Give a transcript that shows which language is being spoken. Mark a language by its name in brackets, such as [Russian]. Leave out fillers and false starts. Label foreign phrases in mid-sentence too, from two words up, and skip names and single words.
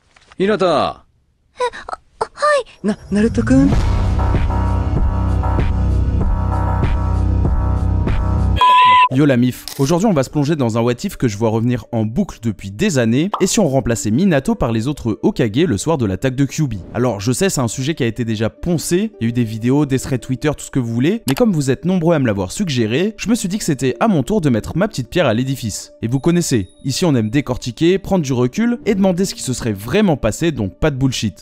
[Japanese] Hinata. ナルトくん。 [French] Yo la mif, aujourd'hui on va se plonger dans un [English] what if [French] que je vois revenir en boucle depuis des années, et si on remplaçait Minato par les autres Hokage le soir de l'attaque de Kyuubi. Alors je sais, c'est un sujet qui a été déjà poncé, il y a eu des vidéos, des threads Twitter, tout ce que vous voulez, mais comme vous êtes nombreux à me l'avoir suggéré, je me suis dit que c'était à mon tour de mettre ma petite pierre à l'édifice. Et vous connaissez, ici on aime décortiquer, prendre du recul, et demander ce qui se serait vraiment passé, donc pas de bullshit.